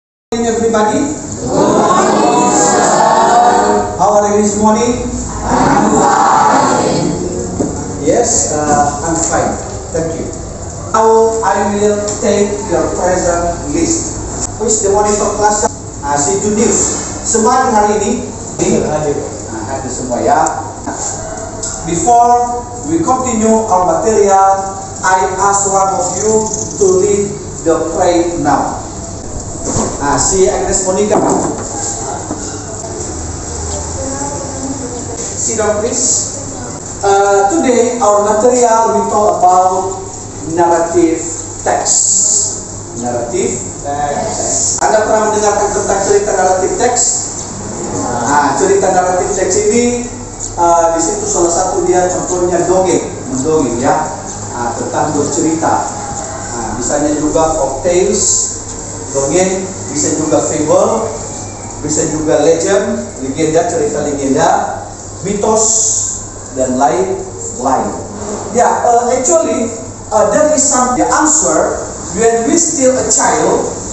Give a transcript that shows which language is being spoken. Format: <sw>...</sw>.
<en>Everybody, how are you this morning? Yes, I'm fine. Thank you. Now I will take your present list. Who is the monitor class?</en> <id>Si Junius. Semua hari ini hadir semua ya.</id> <en>Before we continue our material, I ask one of you to lead the prayer now.</en> <id>Si Agnes Monica.</id> <en>Sit down please. Today our material we talk about narrative text. Narrative text.</en> <id>Anda pernah mendengarkan tentang cerita naratif teks? Cerita naratif teks ini di situ salah satu dia contohnya mendongeng ya, tentang bercerita. Misalnya juga folktales, dongeng, bisa juga fable, bisa juga legend, legenda, cerita legenda, mitos, dan lain-lain.</id> <en>Ya, actually, there is some answer when we still a child.</en>